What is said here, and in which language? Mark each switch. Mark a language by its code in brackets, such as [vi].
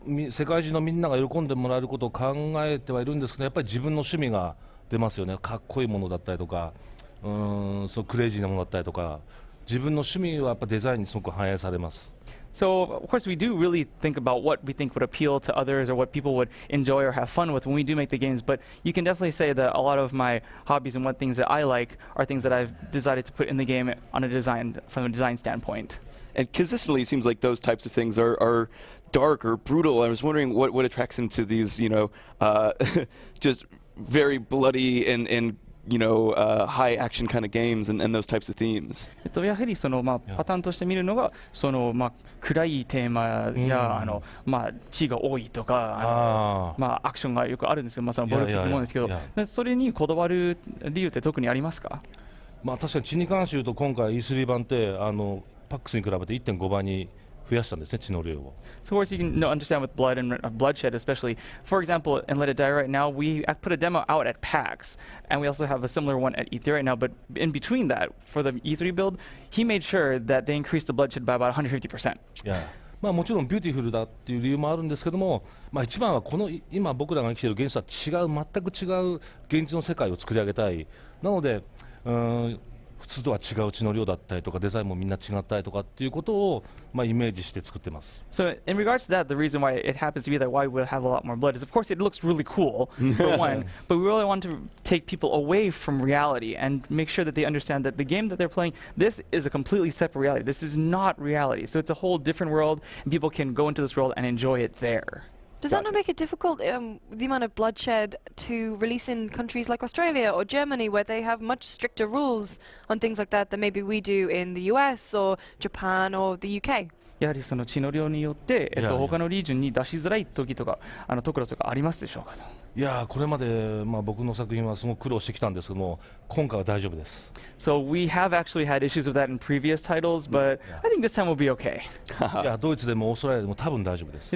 [ja] 世界中のみんなが喜んでもらえることを考えてはいるんですけど、やっぱり自分の趣味が出ますよね。かっこいいものだったりとか、そうクレイジーなものだったりとか、自分の趣味はやっぱデザインにすごく反映されます。 [en] So, of course, we do really think about what we think would appeal to others or what people would enjoy or have fun with when we do make the games, but you can definitely say that a lot of my hobbies and what things that I like are things that I've decided to put in the game on a design, from a design standpoint. And consistently, it seems like those types of things are dark or brutal. I was wondering what attracts him to these, you know, just very bloody and you know, high action kind of games and those types of themes. [ja] やはりそのパターンとして見るのがその暗いテーマや血が多いとかアクションがよくあるんですけど、そのボルキと思うんですけど、それにこだわる理由って特にありますか？確かに血に関して言うと今回 E3 版ってパックスに比べて 1.5 倍に増やしたんですね、血の量を。 [en] So of course you can understand with blood and bloodshed especially. For example, in Let It Die right now, we put a demo out at PAX, and we also have a similar one at E3 right now. But in between that, for the E3 build, he made sure that they increased the bloodshed by about 150%. [ja] もちろんビューティフルだっていう理由もあるんですけども、一番はこの今僕らが生きている現実とは全く違う現実の世界を作り上げたい。なので普通とは違う血の量だったりとかデザインもみんな違ったりとかっていうことをイメージして作ってます。 [en] So in regards to that, the reason why it happens to be that why we have a lot more blood is, of course, it looks really cool for one, but we really want to take people away from reality and make sure that they understand that the game that they're playing, this is a completely separate reality. This is not reality. So it's a whole different world, and people can go into this world and enjoy it there. Does that not make it difficult, the amount of bloodshed, to release in countries like Australia or Germany, where they have much stricter rules on things like that than maybe we do in the US or Japan or the UK? [ja] やはりその血の量によって、他のリージョンに出しづらい時とかところとかありますでしょうか？いやこれまで僕の作品はすごく苦労してきたんですけども、今回は大丈夫です。 [en] So we have actually had issues with that in previous titles, but I think this time we'll be okay. [ja] いやドイツでもオーストラリアでも多分大丈夫です。